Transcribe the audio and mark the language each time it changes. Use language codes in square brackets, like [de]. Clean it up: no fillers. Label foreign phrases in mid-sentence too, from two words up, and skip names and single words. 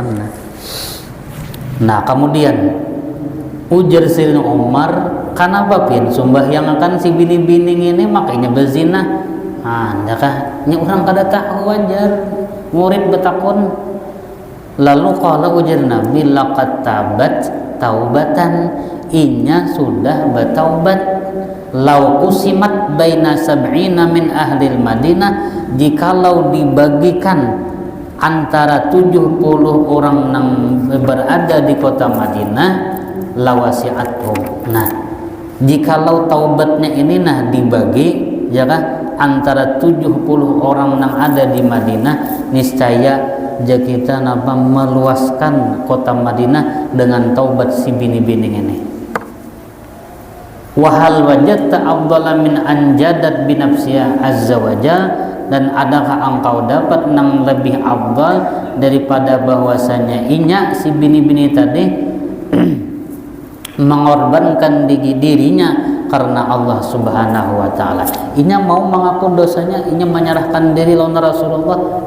[bjn] Nah kemudian ujar Sayyidina Umar, kenapa pian sembahyang akan si bini-bini ini makanya berzina. [id] Anda kah? [bjn] Ini orang kada tahu wajar. Murid betakun. Lalu kalau ujar Nabi [ar] لقد تابت توبة, [bjn] inya sudah bertaubat. [ar] لو قسمت بين سبعين من أهل المدينة, [id] jikalau dibagikan antara 70 orang yang berada di kota Madinah, lawasi'atuhum. Nah, jikalau taubatnya ini dibagi, ya kan? Antara 70 orang yang ada di Madinah, niscaya kita meluaskan kota Madinah dengan taubat si bini-bini ini. [ar] وهل وجدت أفضل من أن جادت بنفسها عز وجل, [id] dan adakah engkau dapat yang lebih afdal daripada bahwasanya inya si bini-bini tadi mengorbankan dirinya karena Allah [ar] سبحانه وتعالى. [bjn] Inya mau mengaku dosanya, inya menyerahkan diri lawan Rasulullah.